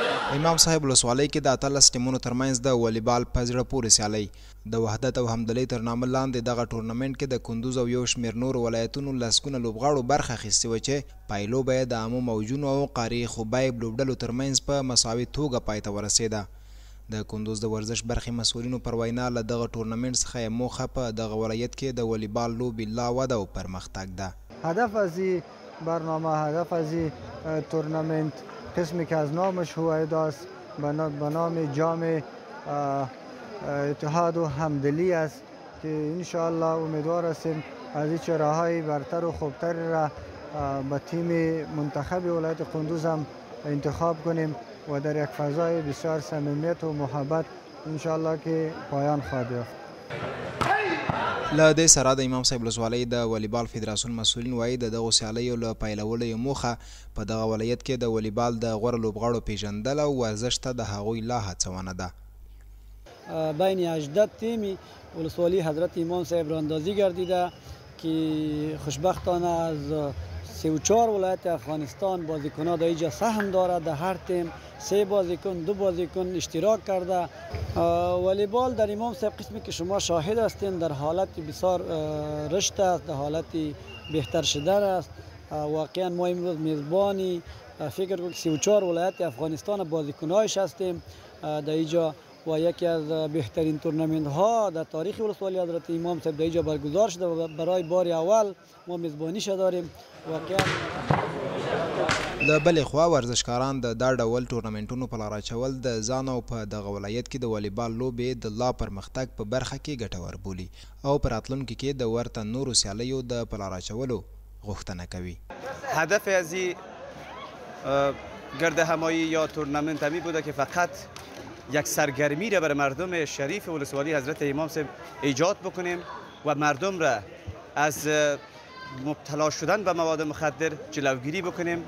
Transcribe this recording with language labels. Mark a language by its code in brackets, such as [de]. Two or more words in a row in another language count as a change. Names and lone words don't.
[ps] امام صاحب ولسوالۍ کې د 18 ټیمونو ترمنځ د والیبال په زړه پورې سیالۍ د وحدت او همدلۍ تر نامه لاندې دغه ټورنمنټ کې د کندوز او یو شمېر نورو ولایتونو لسګونه لوبغاړو برخه اخیستې وه چې پایلوبه یې د عامو موجونو او قاري خوبایب لوبډلو ترمنځ په مساوي توګه پای ته ورسېده. د کندوز د ورزش برخې مسؤلینو پر وینا له دغه ټورنمنټ څخه یې موخه په دغه ولایت کې د والیبال لوبې لا وده او پرمختګ ده. [fa] هدف از این برنامه، هدف از این تورنمنت قسمی که از نامش هویدا است به نام جام اتحاد و همدلی است که انشاءالله امیدوار هستیم از این چهره‌های برتر و خوبتر را به تیم منتخب ولایت قندوز هم انتخاب کنیم و در یک فضای بسیار صمیمیت و محبت انشاءالله که پایان خواهد یافت. [ps] له دې سره د امام صاحب ولسوالۍ د والیبال فدراسیون مسؤلین وایي د دغو سیالیو له پیلولو یې موخه په دغه ولایت کې د والیبال د غوره لوبغاړو پیژندل او ورزش ته د هغوی لا هڅونه ده. [fa] بین 18 تیمی ولسوالی حضرت امام صاحب راندازی گردیده که خوشبختانه از 34 ولایت افغانستان بازیکن‌ها در اینجا سهم دارد. در هر تیم 3 بازیکن 2 بازیکن اشتراک کرده. والیبال در امام صاحب قسمی که شما شاهد هستین در حالت بسیار رشد است، در حالت بهتر شدن است. واقعا ما امروز میزبانی فکر کنم 34 ولایت افغانستان بازیکن‌هایش هستیم در اینجا و یکی از بهترین تورنمنت ها در تاریخ ولسوالی حضرت امام صاحب در اینجا برگزار شده و برای بار اول ما میزبانیش داریم. واقعا [ps] له بلې خوا ورزشکاران د دا ډول ټورنمنټونو په لار اچول د ځان او په دغه ولایت کې د والیبال لوبې د لا پرمختګ په برخه کې ګټور بولي او په راتلونکي کې د ورته نورو سیالیو د په لار اچولو غوښتنه کوي. [fa] هدف از این گرد همایی یا تورنمنت همی بوده که فقط یک سرگرمی را بر مردم شریف ولسوالی حضرت امام صاحب ایجاد بکنیم و مردم را از مبتلا شدن به مواد مخدر جلوگیری بکنیم.